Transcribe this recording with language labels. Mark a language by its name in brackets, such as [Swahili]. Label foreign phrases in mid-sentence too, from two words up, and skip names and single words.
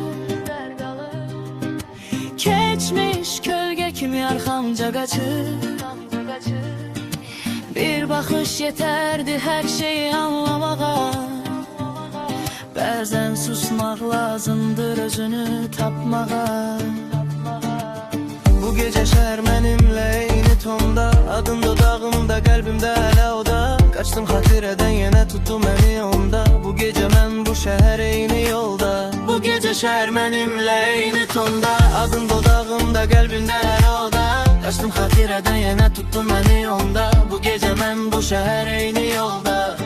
[Turkish] Geçmiş gölge kimi arkamca kaçır. Bir bakış yeterdi her şeyi anlamağa. Bazen susmak lazımdır özünü tapmağa. Bu gece şehir [Azerbaijani] mənimlə eyni tonda, adın dodağımda, qəlbimdə hələ oda. Qaçdım xatirədən, yenə tutdu məni onda. [Turkish] Bu gece [Azerbaijani] mən bu şehir eyni yolda. [Turkish] Bu gece şehir [Azerbaijani] mənimlə eyni tonda, adın dodağımda, qəlbimdə hələ oda. Qaçdım xatirədən, yenə tutdu məni onda. [Turkish] Bu gece [Azerbaijani] mən bu şehir eyni yolda.